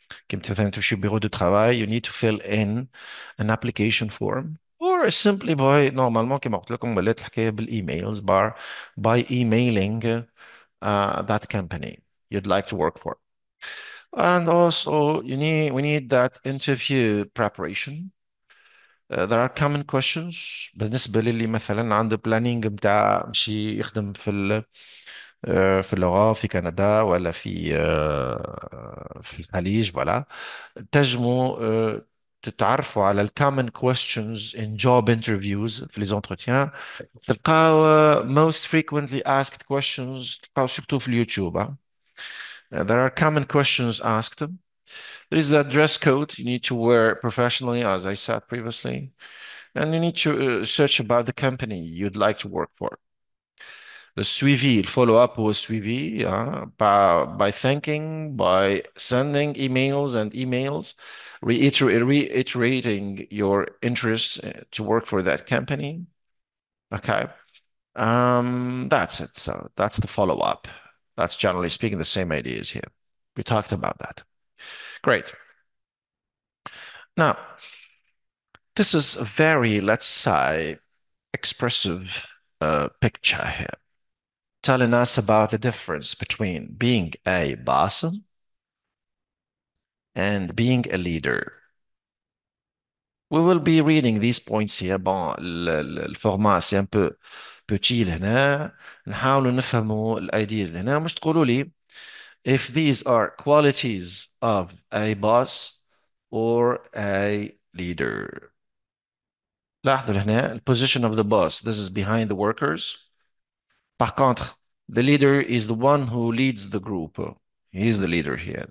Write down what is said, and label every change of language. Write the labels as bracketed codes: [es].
[ar] كنت مثلا تمشي [fr] bureau de travail, [en] you need to fill in an application form or simply by normalement [ar] كما قلت لكم ولات الحكاية بالإيميلز [en] by emailing that company you'd like to work for. And also we need that interview preparation. There are common questions [ar] بالنسبة للي مثلا عنده بلانينج بتاع مشي يخدم في اللغة في كندا ولا في الخليج فوالا تنجموا تتعرفوا على ال [en] common questions in job interviews [ar] في [fr] les entretiens [ar] تلقاو [en] most frequently asked questions [ar] تلقاو surtout في اليوتيوب [en] there are common questions asked. There is that dress code you need to wear professionally, as I said previously, and you need to search about the company you'd like to work for. [fr] Le suivi, [en] le follow-up was suivi by thanking, by sending emails and emails, reiterating your interest to work for that company. Okay. That's it. So that's the follow-up. That's generally speaking the same ideas here. We talked about that. Great. Now, this is a very, let's say, expressive picture here, telling us about the difference between being a boss and being a leader. we will be reading these points here. Bon, الفورمات سي [fr] un peu petit [en] لهنا. [ar] نحاولوا نفهموا الايديز لهنا. مش تقولوا لي [en] if these are qualities of a boss or a leader. [ar] لاحظوا هنا [en] position of the boss. This is behind the workers. [fr] Par contre, [en] the leader is the one who leads the group. He is the leader here.